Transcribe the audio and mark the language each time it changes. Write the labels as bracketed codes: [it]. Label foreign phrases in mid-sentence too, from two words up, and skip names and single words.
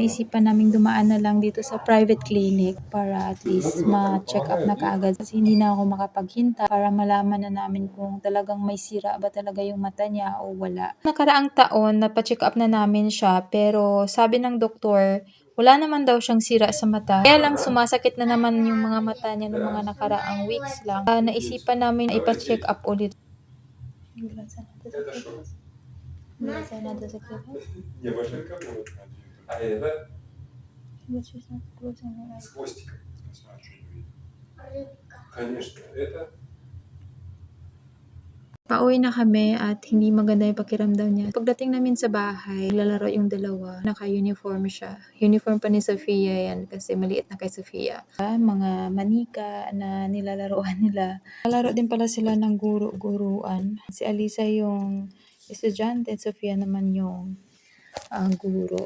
[tl] Naisipan naming dumaan na lang dito sa private clinic para at least ma-check up na kaagad kasi hindi na ako makapaghintay para malaman na namin kung talagang may sira ba talaga yung mata niya o wala. Nakaraang taon, napacheck up na namin siya pero sabi ng doktor, wala naman daw siyang sira sa mata. Kaya lang sumasakit na naman yung mga mata niya ng mga nakaraang weeks lang. Naisipan namin na ipa-check up ulit. [ru] Не, машинка будет. А это? С хвостиком. Не знаю, что не видно. Конечно, это... [tl] Pauwi na kami at hindi maganda yung pakiramdam niya. Pagdating namin sa bahay, lalaro yung dalawa. Naka-uniform siya. Uniform pa ni Sofia yan kasi maliit na kay Sofia. Mga manika na nilalaroan nila. Lalaro din pala sila ng guro-guruan. Si Alisa yung estudyante, Sofia naman yung guro.